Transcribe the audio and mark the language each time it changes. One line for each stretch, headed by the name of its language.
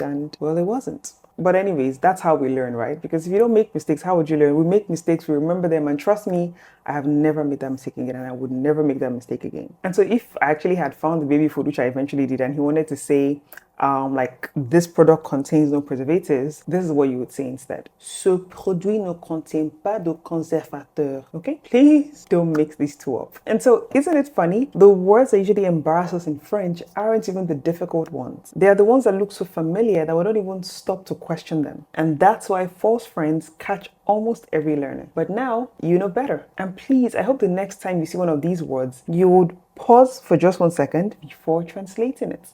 English: And well, it wasn't. But anyways, that's how we learn, right? Because if you don't make mistakes, how would you learn? We make mistakes, we remember them, and trust me, I have never made that mistake again, and I would never make that mistake again. And so if I actually had found the baby food, which I eventually did, and he wanted to say, like, this product contains no preservatives, this is what you would say instead.
French: Ce produit ne contient pas de conservateur.
English: Okay? Please don't mix these two up. And so, isn't it funny? The words that usually embarrass us in French aren't even the difficult ones. They are the ones that look so familiar that we don't even stop to question them. And that's why false friends catch almost every learner. But now, you know better. And please, I hope the next time you see one of these words, you would pause for just 1 second before translating it.